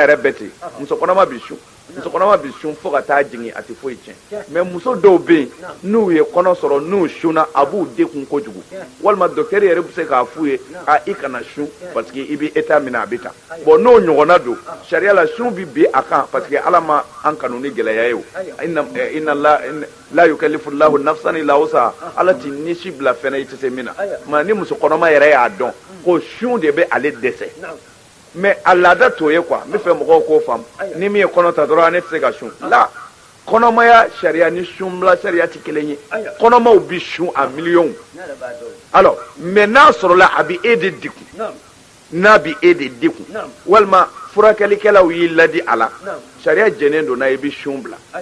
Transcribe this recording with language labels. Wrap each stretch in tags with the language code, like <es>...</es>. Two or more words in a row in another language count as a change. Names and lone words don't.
<bm>yɛrɛ bɛɛ ten muso kɔnɔma bɛ sun muso kɔnɔma bɛ sun fo ka taa jigin a tɛ foyi tiɲɛ mais muso dɔw bɛ yen n'u ye kɔnɔ sɔrɔ n'u sunna a b'u dekun kojugu walima docteur yɛrɛ bɛ se k'a f'u ye i kana sun</bm> <fr>parce que</fr> <bm>i bɛ état min na a bɛ tan bon n'o ɲɔgɔnna don sariya la sun bɛ bin a kan parce que ala ma an kanu ni gɛlɛya ye o inna</bm> <ar>لا يكلف الله نفسا إلا وسعها</ar> <bm>ala t'i nisi bila fɛnɛ i tɛ se min na mais ni muso kɔnɔma yɛrɛ y'a dɔn ko sun de bɛ ale dɛsɛ mais a laada t'o ye quoi n bɛ fɛ mɔgɔw k'o faamu ni min ye kɔnɔ ta dɔrɔn ne tɛ se ka sun la kɔnɔmaya sariya ni sunbila sariya tɛ kelen ye kɔnɔmaw bɛ sun a miliyɔnw</bm> <fr>alors mais</fr> <bm>n'a sɔrɔla a bɛ e de degun n'a bɛ e de degun walima furakɛlikɛlaw y'i ladi a la sariya jɛnnen don n'a ye i bɛ sun bila</bm>